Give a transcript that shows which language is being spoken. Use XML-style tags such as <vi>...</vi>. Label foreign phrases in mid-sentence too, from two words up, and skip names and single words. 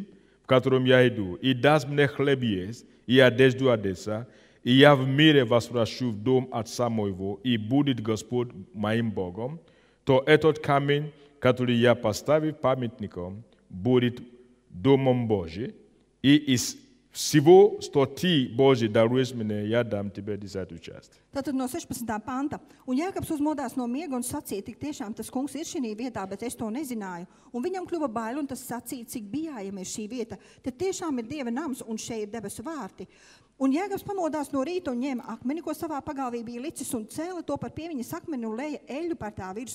<ru>в котором я иду, и даст мне хлеб есть, и одежду одеться, и я в мире возвращу в дом отца моего, и будет Господь моим Богом, то этот камень, который я поставил памятником, будет домом Божиим, и из всего, что ты, Божий, даруешь мне, я дам тебе 10 часть».</ru> <lv>Tātad no 16. panta. Un Jēkabs uzmodās no miega un sacīja: «Tik tiešām tas kungs ir šī vietā, bet es to nezināju. Un viņam kļuva bail, un tas sacīja: cik bijājama ir šī vieta. Te tiešām ir Dieva nams, un šeit ir debesu vārti. Un Jēkabs pamodās no rīta un ņēma akmeni, ko savā pagalvī bija licis, un cēla to par piemiņas akmeni un lēja eļļu par tā virsu.</lv>